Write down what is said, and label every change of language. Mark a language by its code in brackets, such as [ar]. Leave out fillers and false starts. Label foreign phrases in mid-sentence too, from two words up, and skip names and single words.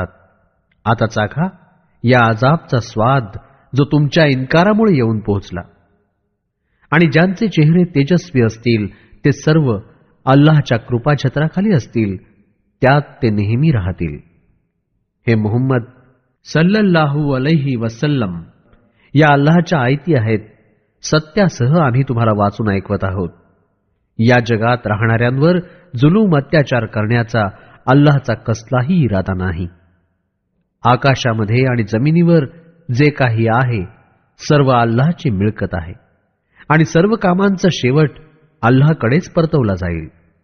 [mr] आता चाखा या अजाबचा स्वाद जो तुमच्या इन्कारामुळे येऊन पोहोचला. आणि ज्यांचे चेहरे तेजस्वी असतील ते सर्व अल्लाहच्या कृपाछत्राखाली असतील, त्यात ते नेहमी राहतील. [ar] हे मुहम्मद صلى الله عليه وسلم, [mr] या अल्लाहच्या आयती आहेत. सत्यासह आम्ही तुम्हाला वाचून ऐकवत आहोत. या जगात राहणाऱ्यांवर जुलूम अत्याचार करण्याचा अल्लाहचा कसलाही इरादा नाही. आकाशामध्ये आणि जमिनीवर जे काही आहे सर्व अल्लाहची मिळकत आहे आणि सर्व कामांचा शेवट अल्लाहकडेच परतवला जाईल.